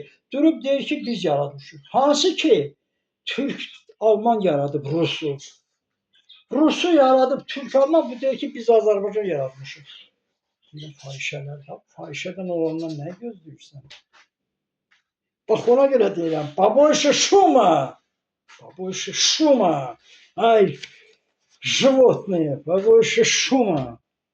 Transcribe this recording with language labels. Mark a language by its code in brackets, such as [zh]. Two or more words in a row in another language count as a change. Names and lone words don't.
[az] Durub deyir ki, biz yaratmışıq. Hansı ki Türk, Alman yaradıb Rusu. Rusu yaradıb Türk, Alman, bu deyir ki, biz Azərbaycan yaratmışıq. Belə fahişələr, fahişədən olandan nə gözləyirsən? Bax, ona görə deyirəm, [ru] побольше шума! Побольше шума! Ай, животные, побольше шума!